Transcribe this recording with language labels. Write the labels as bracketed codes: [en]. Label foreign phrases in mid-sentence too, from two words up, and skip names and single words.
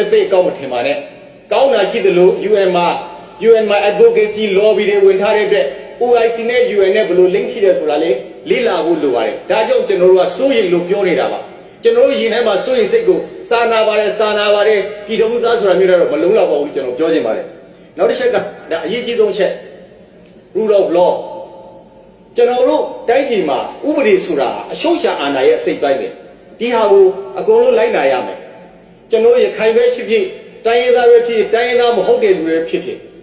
[my] လည်းသိအကောင်းမထင်ပါနဲ့ကောင်းတာရှိတယ်လို့ UN မှာ [en] advocacy lobby [my] တွေဝင်ထားတဲ့အတွက် OIC နဲ့ UN နဲ့ဘယ်လို link ရှိတယ်ဆိုတာလေ့လာဖို့လိုပါတယ်ဒါကြောင့်ကျွန်တော်တို့ကစိုးရိမ်လို့ပြောနေတာပါကျွန်တော်တို့ရင်ထဲမှာစိုးရိမ်စိတ်ကိုစာနာပါတယ်ပြည်တော်မှုသားဆိုတာမျိုးတော့မလုံးလောက်ပါဘူးကျွန်တော်ပြောချင်ပါတယ်နောက်တစ်ချက်ကဒါအရေးကြီးဆုံးချက် [en] rule of law [my] ကျွန်တော်တို့တိုင်းပြည်မှာဥပဒေဆိုတာအရှုံးရှာအာဏာရဲ့အစိတ်ပိုင်းပဲဒီဟာကိုအကုန်လုံးလိုက်နာရမယ်ကျွန်တော်ရခိုင်ပဲဖြစ်ဖြစ်တိုင်းရင်းသားပဲဖြစ်တိုင်းရင်းသားမဟုတ်တဲ့လူတွေဖြစ်ဖြစ်